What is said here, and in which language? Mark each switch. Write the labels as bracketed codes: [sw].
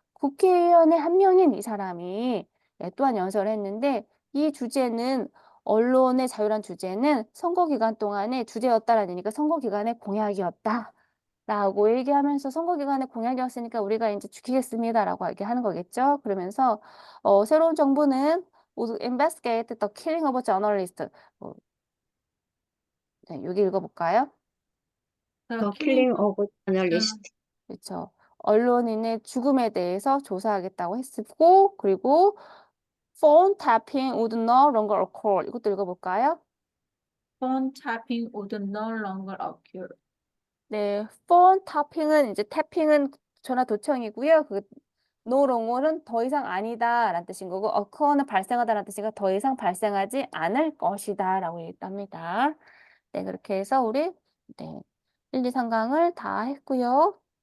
[ko] 국회의원의 한 명인 이 사람이 또한 연설을 했는데 이 주제는 언론의 자유란 주제는 선거 기간 동안의 주제였다라는 얘기가 선거 기간의 공약이었다. 라고 얘기하면서 선거 기간에 공약이었으니까 우리가 이제 지키겠습니다라고 얘기하는 거겠죠. 그러면서 새로운 정부는 모두 [en] investigate the killing of journalists. [ko] 네, 여기 읽어볼까요? [en] the killing of journalists, [ko] 그렇죠. 언론인의 죽음에 대해서 조사하겠다고 했고 그리고 [en] phone tapping would no longer occur. [ko] 이것도 읽어볼까요? [en] Phone tapping would no longer occur. [ko] 네, phone tapping은 이제 tapping은 전화 도청이고요. no longer는 더 이상 아니다라는 뜻인 거고 occur는 발생하다라는 뜻이니까 더 이상 발생하지 않을 것이다라고 얘기합니다. 네, 그렇게 해서 우리 1, 2, 3강을 다 했고요.